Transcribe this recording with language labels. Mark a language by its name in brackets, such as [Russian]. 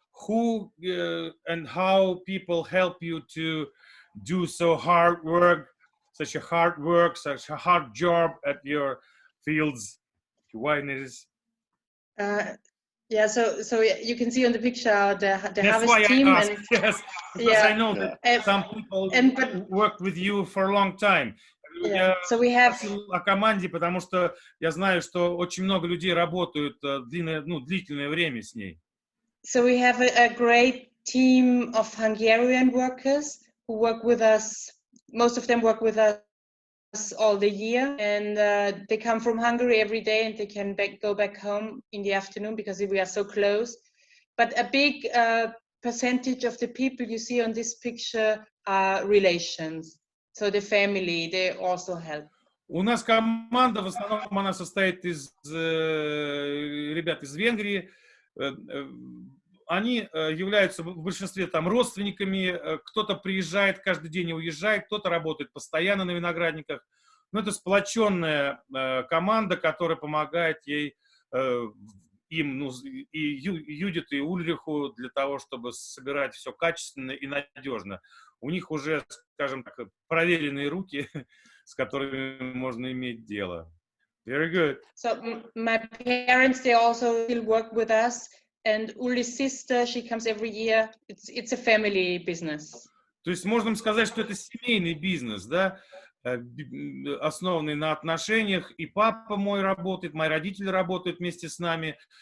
[English] Who and how people help you to do such a hard job at your fields, wineries. Yeah, so you can see on the picture the That's harvest why team. I asked, yes, because I know that some people worked with you for a long time. Yeah, so we have [Russian] о команде, потому что я знаю, что очень много людей работают длительное время с ней. [English] So we have a great team of Hungarian workers who work with us. Most of them work with us all the year, and they come from Hungary every day, and they can go back home in the afternoon because we are so close. But a big percentage of the people you see on this picture are relations. So the family, they also help. [Russian] У нас команда, в основном она состоит из ребят из Венгрии. Они являются в большинстве там родственниками, кто-то приезжает каждый день и уезжает, кто-то работает постоянно на виноградниках. Но это сплоченная команда, которая помогает им, и Юдит, и Ульриху для того, чтобы собирать все качественно и надежно. У них уже, скажем так, проверенные руки, с которыми можно иметь дело. [English] Very good. So my parents, they also still work with us. And Uli's sister, she comes every year. It's a family business. [Russian] То есть можно сказать, что это семейный бизнес, да, основанный на отношениях. И папа мой работает, мои родители работают вместе с нами.